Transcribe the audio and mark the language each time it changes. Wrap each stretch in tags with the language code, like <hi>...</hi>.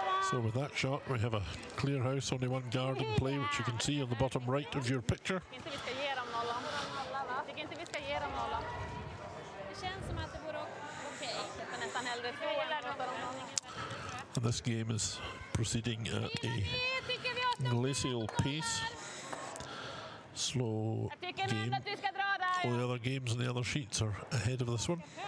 <en>So with that shot, we have a clear house, only one guard in play, which you can see on the bottom right of your picture.</en> <sv>Inte vi ska ge dem nollan. Tycker inte vi ska ge dem nollan. Det känns som att det vore okej. Jag nästan hellre så än låta dem nollan.</sv> <en>And this game is proceeding at a glacial pace. Slow</en> <sv>Jag tycker</sv> <en>game.</en> <sv>nog att du ska dra där.</sv> <en>All the other games and the other sheets are ahead of this one.</en>